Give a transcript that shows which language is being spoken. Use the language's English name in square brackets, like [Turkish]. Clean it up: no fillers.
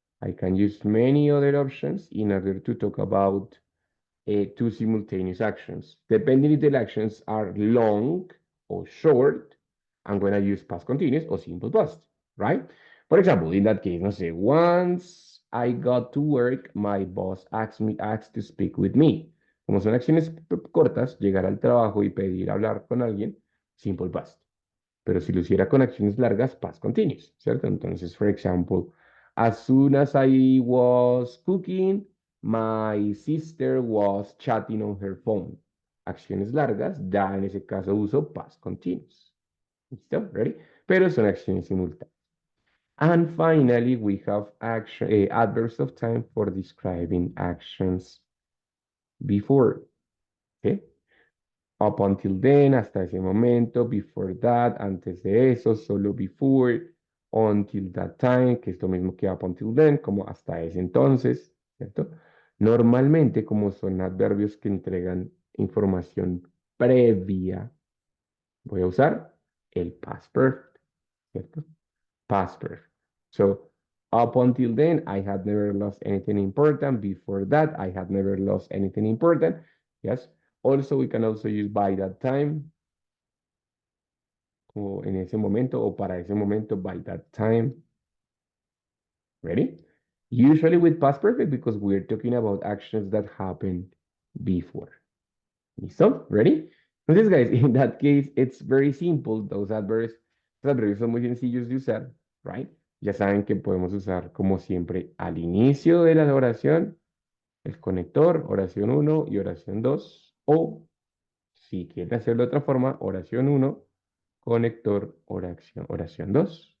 [English] I can use many other options in order to talk about two simultaneous actions. Depending if the actions are long or short, I'm going to use past continuous or simple past, right? For example, in that case, [Spanish] no sé, [English] once I got to work, my boss asked to speak with me. [Spanish] Como son acciones cortas, llegar al trabajo y pedir hablar con alguien, simple past. Pero si lo hiciera con acciones largas, past continuous, ¿cierto? Entonces, [English] for example, as soon as I was cooking, my sister was chatting on her phone. [Spanish] Acciones largas, ya en ese caso uso past continuous. ¿Listo? [English] Ready? [Spanish] Pero son acciones simultáneas. [English] And finally, we have adverbs of time for describing actions before. Okay? Up until then, [Spanish] hasta ese momento, [English] before that, [Spanish] antes de eso, solo before, [English] until that time, [Spanish] que es lo mismo que [English] up until then, [Spanish] como hasta ese entonces, ¿cierto? Normalmente, como son adverbios que entregan información previa, voy a usar el past perfect, ¿cierto? [English] Past perfect. So, up until then, I had never lost anything important. Before that, I had never lost anything important. Yes. Also, we can also use by that time, [Spanish] o en ese momento, o para ese momento, [English] by that time. Ready? Usually with past perfect because we're talking about actions that happened before. [Spanish] ¿Listo? [English] Ready? Entonces, guys, in that case, it's very simple. [Spanish] Los adverbios son muy sencillos de usar, [English] right? [Spanish] Ya saben que podemos usar, como siempre, al inicio de la oración, el conector, oración uno y oración 2, o si quieren hacerlo de otra forma, oración uno, conector, oración 2.